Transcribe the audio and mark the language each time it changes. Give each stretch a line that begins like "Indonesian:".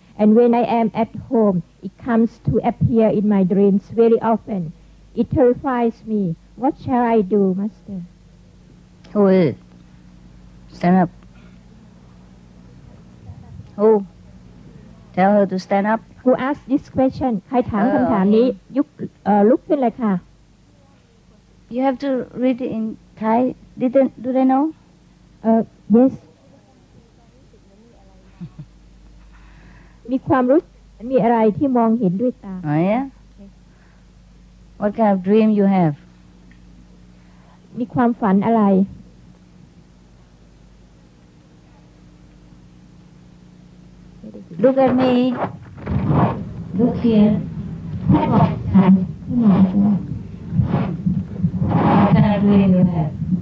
English: And when I am at home, it comes to appear in my dreams very often. It terrifies me. What shall I do, Master? Who is it? Stand up. Who? Tell her to stand up. Who asked this question?
Thai: ใครถามคำถามนี้ลุกขึ้นเลยค่ะ
English: You have to read it in Thai. Do they know?
Thai: Yes มีความรู้มีอะไรที่มองเห็นด้วยตา
English: Oh yeah. What kind of dream you have?
Thai: มีความฝันอะไร
English: Look at me. Look here. What kind of dream you have?